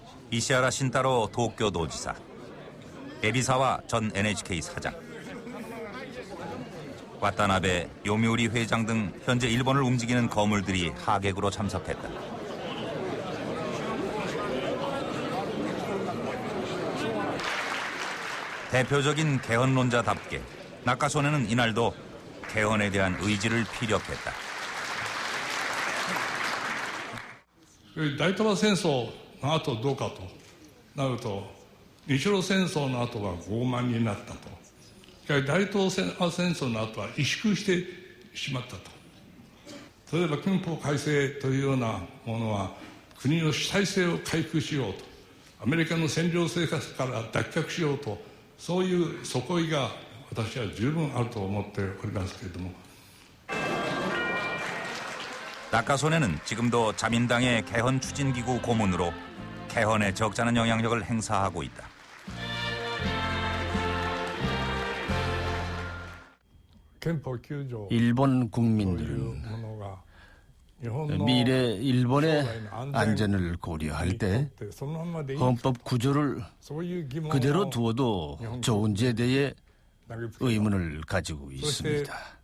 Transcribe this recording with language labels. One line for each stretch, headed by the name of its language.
Korean: 이시하라 신타로 도쿄 도지사, 에비사와 전 NHK 사장, 와타나베, 요미우리 회장 등 현재 일본을 움직이는 거물들이 하객으로 참석했다. 대표적인 개헌론자답게 나카소네는 이날도 개헌에 대한 의지를 피력했다.
Japanese: 大東亜戦争の後どうかとなると、日露戦争の後は傲慢になったと。大東亜戦争の後は萎縮してしまったと。例えば憲法改正というようなものは国の主体性を回復しようと、アメリカの占領生活から脱却しようと、そういう底意が私は十分あると思っておりますけれども。
Korean: 나카소네는 지금도 자민당의 개헌 추진기구 고문으로 개헌에 적잖은 영향력을 행사하고 있다. 일본 국민들은 미래 일본의 안전을 고려할 때 헌법 구조를 그대로 두어도 좋은지에 대해 의문을 가지고 있습니다.